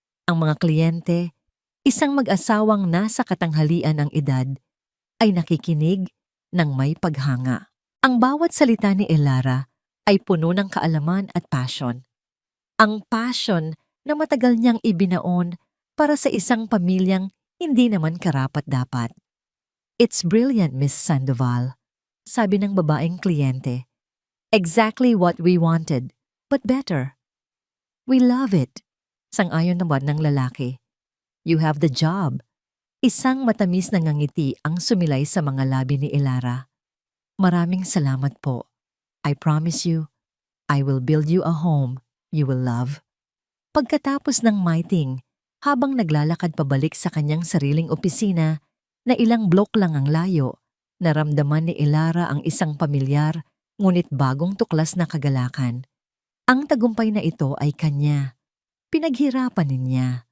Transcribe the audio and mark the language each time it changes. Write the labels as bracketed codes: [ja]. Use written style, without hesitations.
[tl] Ang mga kliyente, isang mag-asawang nasa katanghalian ng edad, ay nakikinig ng may paghanga. Ang bawat salita ni Elara ay puno ng kaalaman at passion. Ang passion na matagal niyang ibinaon para sa isang pamilyang hindi naman karapat-dapat. [en] "It's brilliant, Miss Sandoval," [tl] sabi ng babaeng kliyente. [en] "Exactly what we wanted, but better." "We love it," [tl] sang-ayon naman ng lalaki. [en] "You have the job." [tl] Isang matamis na ngangiti ang sumilay sa mga labi ni Elara. "Maraming salamat po. [en] I promise you, I will build you a home you will love." [tl] Pagkatapos ng meeting, habang naglalakad pabalik sa kanyang sariling opisina na ilang blok lang ang layo, naramdaman ni Elara ang isang pamilyar ngunit bagong tuklas na kagalakan. Ang tagumpay na ito ay kanya. Pinaghirapan niya.